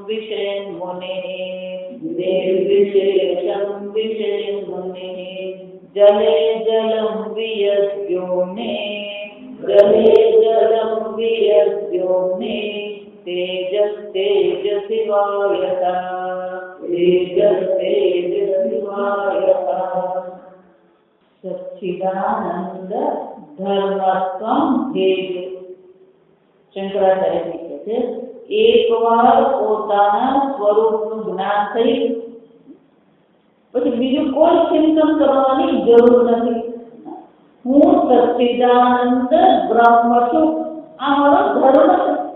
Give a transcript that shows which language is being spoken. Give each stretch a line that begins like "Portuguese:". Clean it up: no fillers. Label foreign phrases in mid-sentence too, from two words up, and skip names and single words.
Sanskrit: विषेन्मुनिः जले जलं वियद्योने तेजस्तेजसि वायतः सच्चिदानंद धर्मत्वं हेतु
Gujarati: શંકરાચાર્ય કહે છે એકવાર પોતાના સ્વરૂપનું જ્ઞાન થઈ પછી બીજું કોઈ ચિંતન કરવાની જરૂર નથી. હું સચ્ચિદાનંદ બ્રહ્મ છું, આ મારો ધર્મ છે.